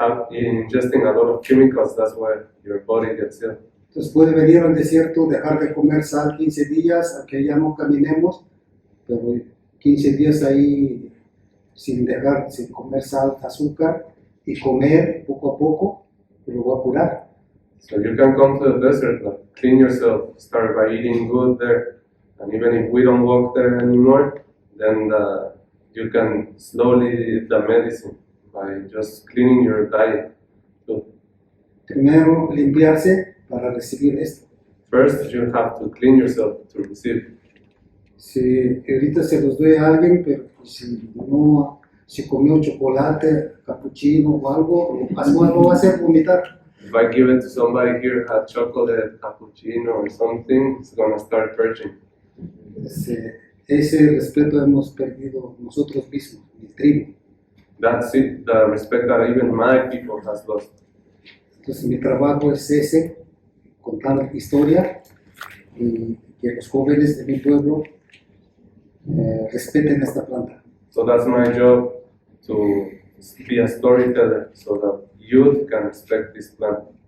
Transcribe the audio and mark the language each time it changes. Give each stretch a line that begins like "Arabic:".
English: Ingesting a lot of chemicals, that's why your body gets ill.
Spanish: Entonces puede venir al desierto, dejar de comer sal 15 días, a que ya no caminemos, pero 15 días ahí sin comer sal, azúcar, y comer poco a poco, lo va a curar.
English: So you can come to the desert, like, clean yourself, start by eating good there, and even if we don't walk there anymore, then you can slowly eat the medicine by just cleaning your diet. So
Spanish: Primero limpiarse para recibir esto.
English: first, you have to clean yourself to receive.
Spanish: Si ahorita se los doy a alguien, pero si comió chocolate, capuchino o algo, lo va a hacer vomitar.
English: If I give it to somebody here, had chocolate, cappuccino, or something, it's gonna start purging.
Spanish: Ese respeto hemos perdido nosotros mismos, mi tribu.
English: That's it, the respect that even my people has lost.
Spanish: Entonces mi trabajo es ese, contar historia y que los jóvenes de mi pueblo respeten esta planta.
English: So that's my job, to be a storyteller, so that youth can respect this plant.